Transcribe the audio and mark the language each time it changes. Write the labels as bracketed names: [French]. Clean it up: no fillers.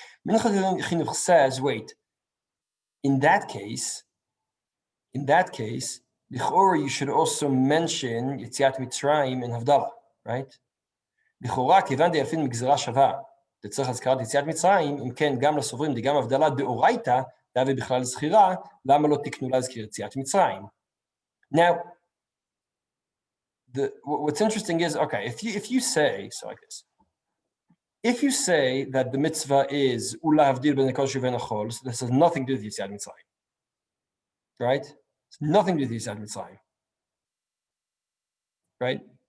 [English] Minchas Chinuch says, wait, in that case, L'chora, you should also mention Yetziat Mitzrayim and Havdala, right? [Hebrew] L'chora, כיוון דאלפין מגזרה שווה, לצורך הזכרת יציאת מצרים, אם כן, גם לסוברים, גם הבדלה דאורייתא, דהווה בכלל זכירה, למה לא תקנו להזכיר יציאת מצרים? [English] Now, what's interesting is, okay, if you say, so like this, if you say that the mitzvah is [Hebrew] Ula Havdil ben Ekol Shuven Achol, [English] so this has nothing to do with Yetziat Mitzrayim, right? It's nothing to do with Yetziat Mitzrayim, right?